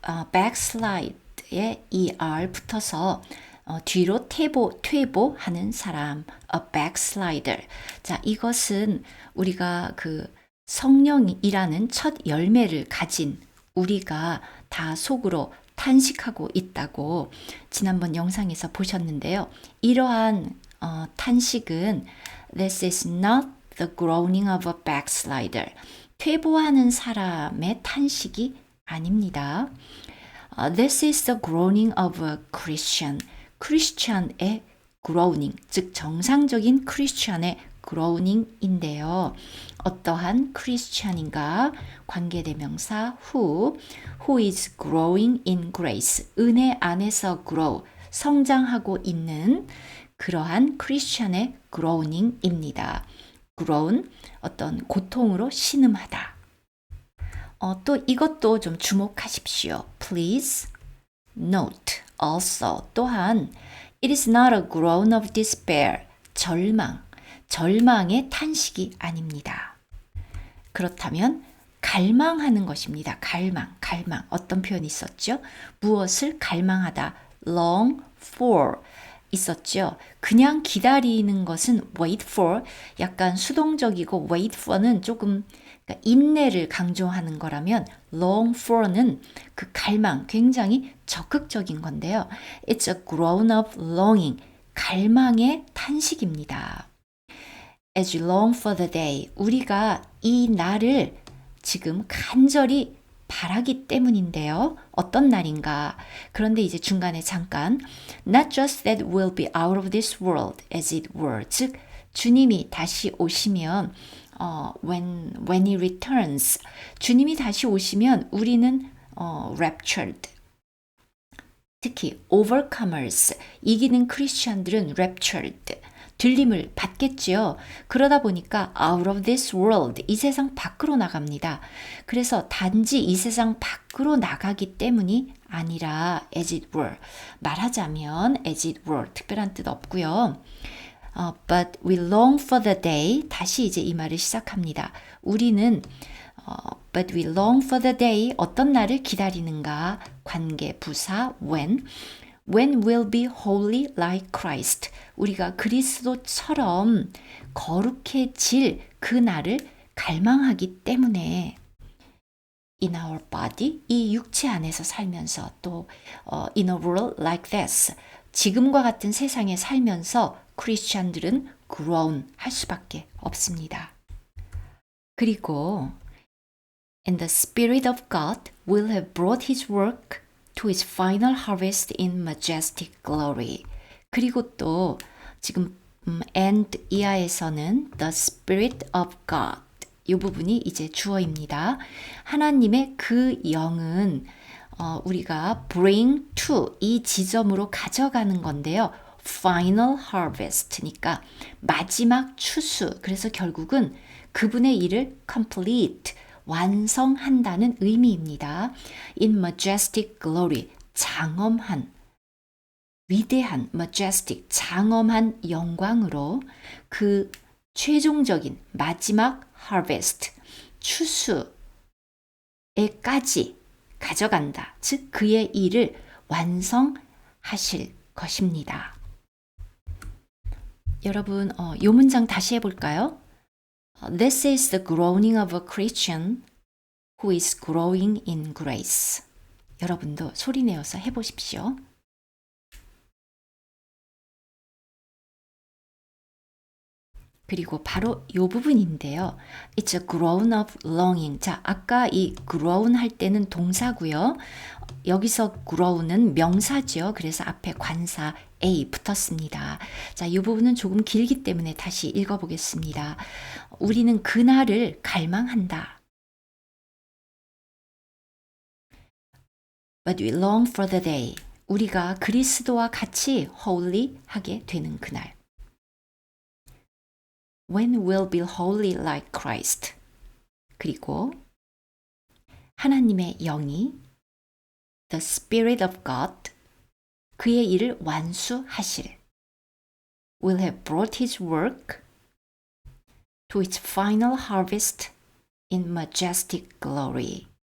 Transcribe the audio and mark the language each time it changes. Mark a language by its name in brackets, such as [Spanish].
[Korean] backslide에 er 붙어서 뒤로 퇴보하는 사람, a backslider. 자, 이것은 우리가 그 성령이라는 첫 열매를 가진 우리가 다 속으로 탄식하고 있다고 지난번 영상에서 보셨는데요. 이러한 탄식은 [English] This is not the groaning of a backslider. [Korean] 퇴보하는 사람의 탄식이 아닙니다. [English] This is the groaning of a Christian. [Korean] 크리스찬의 groaning, 즉 정상적인 크리스찬의 groaning인데요. 어떠한 크리스찬인가? [English] 관계대명사 who is growing in grace. [Korean] 은혜 안에서 grow, 성장하고 있는 그러한 크리스찬의 groaning입니다. groan, 어떤 고통으로 신음하다. 또 이것도 좀 주목하십시오. [English] Please note also 또한 it is not a groan of despair. [Korean] 절망의 탄식이 아닙니다. 그렇다면 갈망하는 것입니다. 갈망. 어떤 표현이 있었죠? 무엇을 갈망하다. long for 있었죠. 그냥 기다리는 것은 wait for, 약간 수동적이고 wait for는 조금 인내를 강조하는 거라면 long for는 그 갈망, 굉장히 적극적인 건데요. [English] It's a groan of longing, [Korean] 갈망의 탄식입니다. [English] As you long for the day, [Korean] 우리가 이 날을 지금 간절히 바라기 때문인데요. 어떤 날인가? 그런데 이제 중간에 잠깐 [English] Not just that we'll be out of this world as it were. [Korean] 즉 주님이 다시 오시면 [English] when he returns, [Korean] 주님이 다시 오시면 우리는 raptured. 특히 overcomers, 이기는 크리스천들은 raptured. 들림을 받겠지요. 그러다 보니까 out of this world, 이 세상 밖으로 나갑니다. 그래서 단지 이 세상 밖으로 나가기 때문이 아니라 as it were, 말하자면 as it were, 특별한 뜻 없고요. [English] But we long for the day, [Korean] 다시 이제 이 말을 시작합니다. 우리는 [English] but we long for the day, [Korean] 어떤 날을 기다리는가? [English] 관계 부사 when we'll be holy like Christ. [Korean] 우리가 그리스도처럼 거룩해질 그 날을 갈망하기 때문에 [English] in our body, [Korean] 이 육체 안에서 살면서 또 [English] in a world like this, [Korean] 지금과 같은 세상에 살면서 크리스찬들은 groan 할 수밖에 없습니다. [English] 그리고 And the Spirit of God will have brought His work to its final harvest in majestic glory. [Korean] 그리고 또 지금 and 이하에서는 the Spirit of God, 이 부분이 이제 주어입니다. 하나님의 그 영은 우리가 bring to 이 지점으로 가져가는 건데요. final harvest니까 마지막 추수. 그래서 결국은 그분의 일을 complete, 완성한다는 의미입니다. In majestic glory, 장엄한, 위대한, majestic, 장엄한 영광으로 그 최종적인 마지막 harvest, 추수, 에까지 가져간다. 즉 그의 일을 완성하실 것입니다. 여러분, 이 문장 다시 해볼까요? [English] This is the groaning of a Christian who is growing in grace. [Korean] 여러분도 소리내어서 해보십시오. 그리고 바로 이 부분인데요. [English] It's a groan of longing. [Korean] 자, 아까 이 groan 할 때는 동사고요. 여기서 groan은 명사죠. 그래서 앞에 관사 A 붙었습니다. 자, 이 부분은 조금 길기 때문에 다시 읽어보겠습니다. 우리는 그날을 갈망한다. [English] But we long for the day. [Korean] 우리가 그리스도와 같이 holy 하게 되는 그날. [English] When we'll be holy like Christ. [Korean] 그리고 하나님의 영이 [English] the Spirit of God [Korean] 그의 일을 완수하실 [English] will have brought his work to its final harvest in majestic glory.